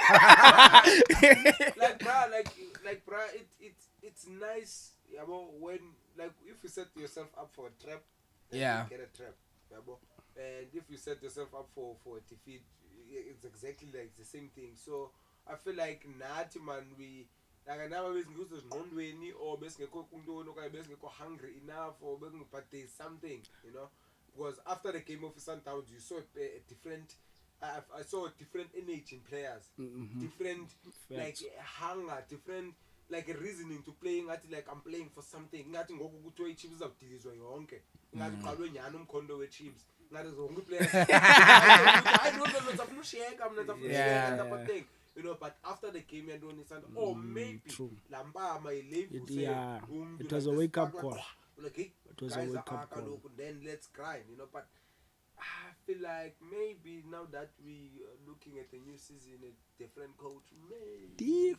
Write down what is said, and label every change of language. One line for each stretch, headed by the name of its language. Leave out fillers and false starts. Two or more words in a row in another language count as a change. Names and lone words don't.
English: It's nice. Yeah, when if you set yourself up for a trap, then Yeah. you get a trap. Yeah, and if you set yourself up for a defeat, it's exactly like the same thing. So I feel like nathi man we like now
Xhosa: besingekho ezingqondweni
English: or
Xhosa: besingekho kuntoni okanye besingekho
English: hungry enough or but there's something, because after the game of Sundowns you saw a different I saw different energy in players, different like hunger, different like a reasoning to playing. Like I'm playing for something.
Xhosa: Ngathi ngoku kuthiwa iChiefs izawudilizwa yonke. Ngathi uqalwe nyani umkhondo weChiefs. Ngathi zonke players.
English: I don't know
Xhosa: notafuna ushiyeka mina notafuna ushiyeka
English: type of thing. You know, but after the game you don't understand. Oh, maybe Lambama it was a wake up call. Like, hey, it was a wake up call. Then let's grind, you know. But I feel like maybe now that we are looking at the new season, a different coach, maybe.